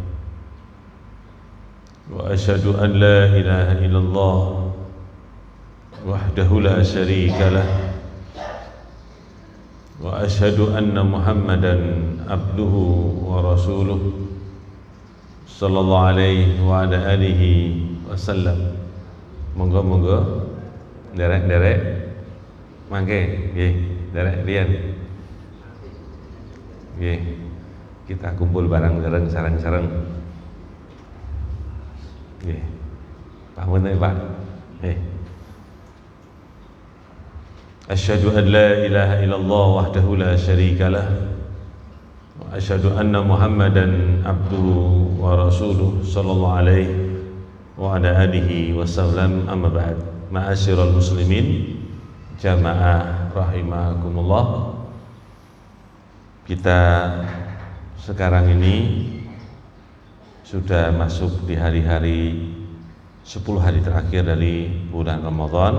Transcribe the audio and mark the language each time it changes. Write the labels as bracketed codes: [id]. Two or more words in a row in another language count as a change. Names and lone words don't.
[ar] وأشهد أن لا إله إلا الله وحده لا شريك له وأشهد أن محمدا عبده ورسوله صلى الله عليه وعلى آله وسلم. [jv] Monggo derek mangke nggih derek riyen nggih kita kumpul bareng sareng-sareng nggih pamun Pak nggih. [ar] أشهد أن لا إله إلا الله وحده لا شريك له وأشهد أن محمدا عبده ورسوله صلى الله عليه وعلى آله وسلم. أما بعد. معاشر المسلمين جماعة رحمكم الله. [id] Kita sekarang ini sudah masuk di hari-hari 10 hari terakhir dari bulan Ramadan.